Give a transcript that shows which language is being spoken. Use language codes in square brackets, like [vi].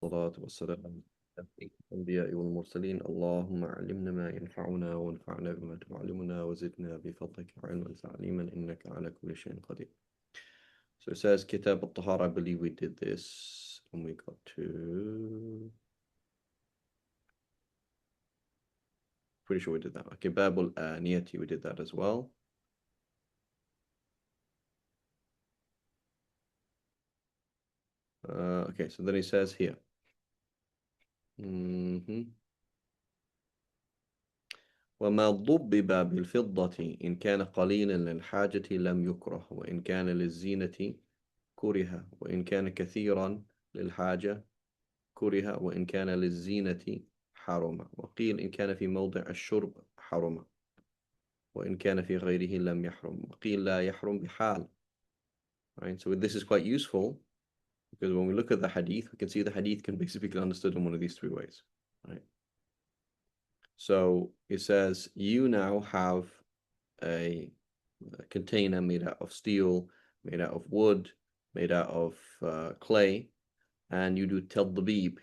[ar] الصلاة والسلام على الأنبياء والمرسلين. اللهم علمنا ما ينفعنا وانفعنا بما تعلمنا وزدنا بفضلك علما تعليما إنك على كل شيء قدير. [en] So it says Kitab al-Tahara. I believe we did this when we got to... Pretty sure we did that. Okay, Bab al-Niyati, we did that as well. Okay, so then he says here. [ar] وما ضبب بالفضة إن كان قليلا للحاجة لم يكره وإن كان للزينة كره وإن كان كثيرا للحاجة كره وإن كان للزينة حرم وقيل إن كان في موضع الشرب حرم وإن كان في غيره لم يحرم وقيل لا يحرم بحال. [en] Right, so this is quite useful because when we look at the hadith, we can see the hadith can basically be understood in one of these three ways. Right. So it says you now have a container made out of steel, made out of wood, made out of clay, and you do tadbib.